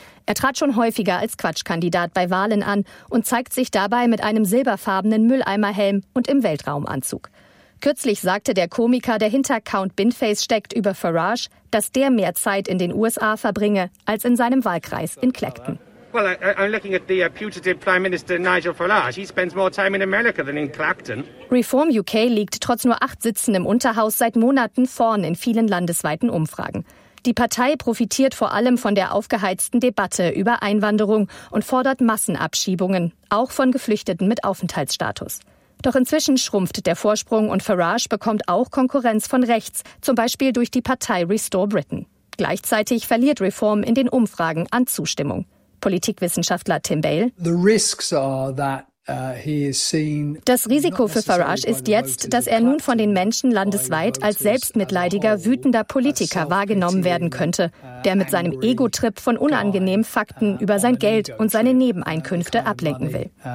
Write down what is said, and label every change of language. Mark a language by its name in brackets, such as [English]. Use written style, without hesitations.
[German] Er trat schon häufiger als Quatschkandidat bei Wahlen an und zeigt sich dabei mit einem silberfarbenen Mülleimerhelm und im Weltraumanzug. Kürzlich sagte der Komiker, der hinter Count Binface steckt, über Farage, dass der mehr Zeit in den USA verbringe als in seinem Wahlkreis in Clacton. [English] Well, I'm looking at the putative Prime Minister Nigel Farage. He spends more time in America than in Clacton. [German] Reform UK liegt trotz nur 8 Sitzen im Unterhaus seit Monaten vorn in vielen landesweiten Umfragen. Die Partei profitiert vor allem von der aufgeheizten Debatte über Einwanderung und fordert Massenabschiebungen, auch von Geflüchteten mit Aufenthaltsstatus. Doch inzwischen schrumpft der Vorsprung und Farage bekommt auch Konkurrenz von rechts, zum Beispiel durch die Partei Restore Britain. Gleichzeitig verliert Reform in den Umfragen an Zustimmung. Politikwissenschaftler Tim Bale. [English] The risks are that he is seen. [German] Das Risiko für Farage ist jetzt, dass er nun von den Menschen landesweit als selbstmitleidiger, wütender Politiker wahrgenommen werden könnte, der mit seinem Ego-Trip von unangenehmen Fakten über sein Geld und seine Nebeneinkünfte ablenken will.